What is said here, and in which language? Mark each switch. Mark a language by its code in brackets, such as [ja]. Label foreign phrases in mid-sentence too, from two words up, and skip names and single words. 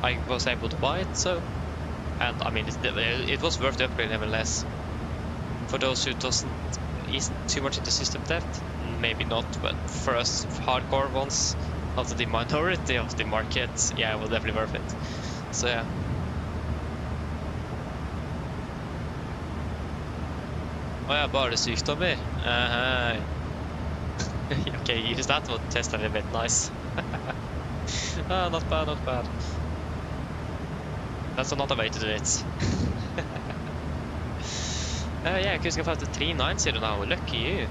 [en] I was able to buy it, so. And I mean, it was worth the upgrade nevertheless. For those who isn't too much into system depth, maybe not, but for us hardcore ones, after the minority of the market, yeah, it was definitely worth it. So yeah. [no] Ja, bare sykdommer. [en] Okay, use that one, test a little bit, nice. Not bad, not bad. That's another way to do it. Yeah, cruising about the 390 now, lucky you.